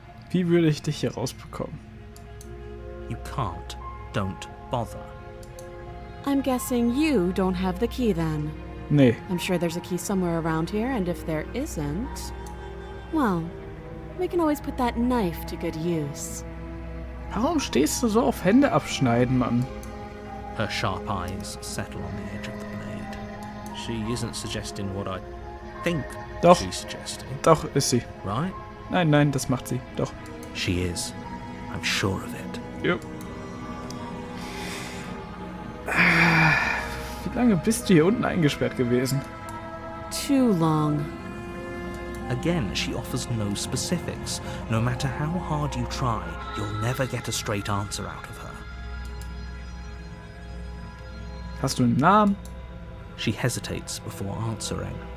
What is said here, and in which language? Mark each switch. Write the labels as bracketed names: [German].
[German] Wie würde ich dich hier rausbekommen? [English] You can't. Don't bother. I'm guessing you don't have the key then. [German] Nee. [English] I'm sure there's a key somewhere around here, and if there isn't, well, we can always put that knife to good use. [German] Warum stehst du so auf Hände abschneiden, Mann? [English] Her sharp eyes settle on the edge of the blade. She isn't suggesting what I think [German] Doch. [English] she's suggesting, [German] Doch, ist sie. [English] right? [German] Nein, nein, das macht sie. Doch. [English] She is. I'm sure of it. [German] Ja. Wie lange bist du hier unten eingesperrt gewesen? [English] Too long. Again, she offers no specifics. No matter how hard you try, you'll never get a straight answer out of her. [German] Hast du einen Namen? [English] She hesitates before answering.